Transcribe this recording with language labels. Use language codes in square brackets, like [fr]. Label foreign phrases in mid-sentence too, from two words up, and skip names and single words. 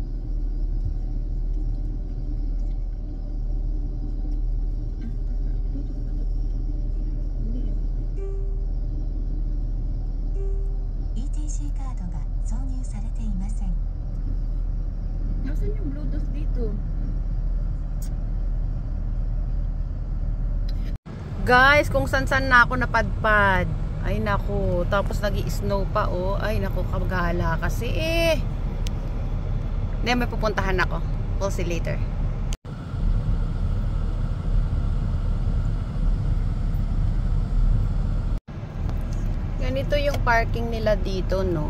[ja] ETC カードが挿入されていません。 [tl] Nasaan yung bluetooth dito? Guys, kung san-san na ako napadpad. Ay naku, tapos nag-i-snow pa oh. Ay naku, kabgala kasi eh. Hindi, may pupuntahan ako. [en] We'll see later. [tl] Ganito yung parking nila dito, no?